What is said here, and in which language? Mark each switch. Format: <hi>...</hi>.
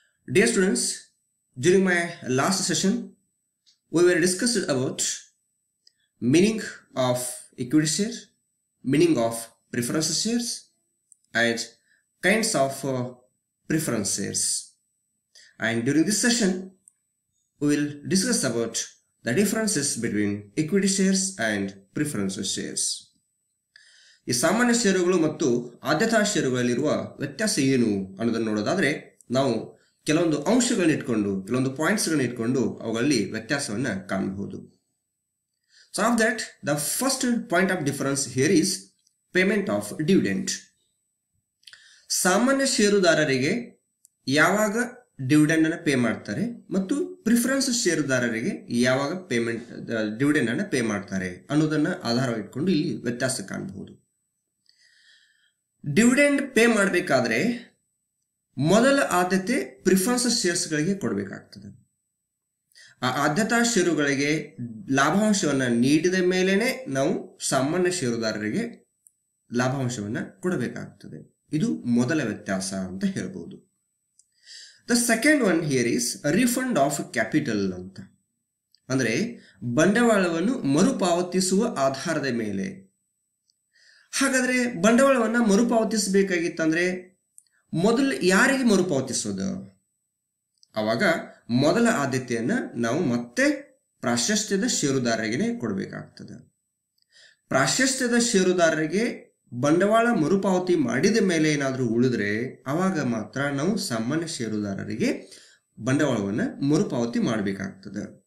<en>Dear students, during my last session, we were discussed about meaning of equity share, meaning of preference shares and kinds of preference shares. And during this session, we will discuss about the differences between equity shares and preference shares.</en> <kn>ಈ ಸಾಮಾನ್ಯ ಷೇರುಗಳು ಮತ್ತು ಆದ್ಯತಾ ಷೇರುಗಳಲ್ಲಿರುವ ವ್ಯತ್ಯಾಸ ಏನು ಅನ್ನೋದನ್ನು ನೋಡೋದಾದ್ರೆ ನಾವು ಕೆಲವೊಂದು ಅಂಶಗಳನ್ನು ಇಟ್ಕೊಂಡು ಕೆಲವೊಂದು ಪಾಯಿಂಟ್ಸ್ಗಳನ್ನು ಇಟ್ಕೊಂಡು ಅವುಗಳಲ್ಲಿ ವ್ಯತ್ಯಾಸವನ್ನು ಕಾಣಬಹುದು.</kn> <en>So of that, the first point of difference here is payment of dividend.</en> <kn>ಸಾಮಾನ್ಯ ಷೇರುದಾರರಿಗೆ ಯಾವಾಗ ಡಿವಿಡೆಂಡ್ ಅನ್ನು ಪೇ ಮಾಡ್ತಾರೆ ಮತ್ತು ಪ್ರಿಫರೆನ್ಸ್ ಷೇರುದಾರರಿಗೆ ಯಾವಾಗ ಡಿವಿಡೆಂಡ್ ಅನ್ನು ಪೇ ಮಾಡ್ತಾರೆ ಅನ್ನೋದನ್ನ ಆಧಾರವಾಗಿ ಇಟ್ಕೊಂಡು ಇಲ್ಲಿ ವ್ಯತ್ಯಾಸ ಕಾಣಬಹುದು. ಡಿವಿಡೆಂಡ್ ಪೇ ಮಾಡಬೇಕಾದ್ರೆ ಮೊದಲ ಆದ್ಯತೆ ಪ್ರಿಫರೆನ್ಸ್ ಶೇರ್ಸ್ಗಳಿಗೆ ಕೊಡಬೇಕಾಗ್ತದೆ. ಆ ಆದ್ಯತಾ ಷೇರುಗಳಿಗೆ ಲಾಭಾಂಶವನ್ನ ನೀಡಿದ ಮೇಲೇನೆ ನಾವು ಸಾಮಾನ್ಯ ಷೇರುದಾರರಿಗೆ ಲಾಭಾಂಶವನ್ನ ಕೊಡಬೇಕಾಗ್ತದೆ. ಇದು ಮೊದಲ ವ್ಯತ್ಯಾಸ ಅಂತ ಹೇಳ್ಬೋದು.</kn> <en>The second one here is a refund of capital</en> <kn>ಅಂತ ಅಂದ್ರೆ ಬಂಡವಾಳವನ್ನು ಮರುಪಾವತಿಸುವ ಆಧಾರದ ಮೇಲೆ. ಹಾಗಾದ್ರೆ ಬಂಡವಾಳವನ್ನ ಮರುಪಾವತಿಸಬೇಕಾಗಿತ್ತಂದ್ರೆ ಮೊದಲು ಯಾರಿಗೆ ಮರುಪಾವತಿಸೋದು? ಅವಾಗ ಮೊದಲ ಆದ್ಯತೆಯನ್ನ ನಾವು ಮತ್ತೆ ಪ್ರಾಶಸ್ತ್ಯದ ಷೇರುದಾರರಿಗೆ ಕೊಡಬೇಕಾಗ್ತದೆ. ಪ್ರಾಶಸ್ತ್ಯದ ಷೇರುದಾರರಿಗೆ ಬಂಡವಾಳ ಮರುಪಾವತಿ ಮಾಡಿದ ಮೇಲೆ ಏನಾದರೂ ಉಳಿದ್ರೆ ಅವಾಗ ಮಾತ್ರ ನಾವು ಸಾಮಾನ್ಯ ಷೇರುದಾರರಿಗೆ ಬಂಡವಾಳವನ್ನು ಮರುಪಾವತಿ ಮಾಡಬೇಕಾಗ್ತದೆ.</kn>